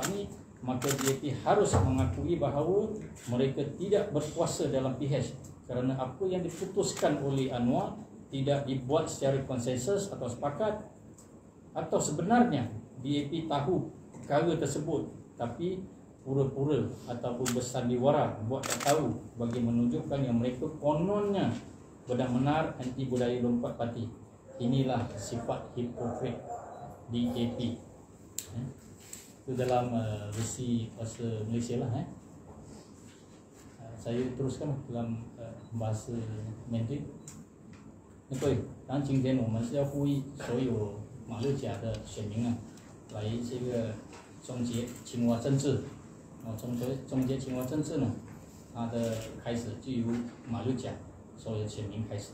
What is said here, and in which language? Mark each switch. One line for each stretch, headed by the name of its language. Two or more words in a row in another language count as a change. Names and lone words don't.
Malay: ini, maka DAP harus mengakui bahawa mereka tidak berkuasa dalam PH kerana apa yang diputuskan oleh Anwar tidak dibuat secara konsensus atau sepakat, atau sebenarnya DAP tahu perkara tersebut tapi pura-pura ataupun bersandiwara buat tak tahu bagi menunjukkan yang mereka kononnya benar-benar anti budaya 24 parti. Inilah sifat hipokrit DAP. Itu dalam versi bahasa Malaysia lah. Saya teruskan dalam bahasa Mandarin.
Chinese: 对，当今天我们是要呼吁所有马六甲的选民啊，来这个终结青蛙政治。终结青蛙政治呢，它的开始就由马六甲所有选民开始。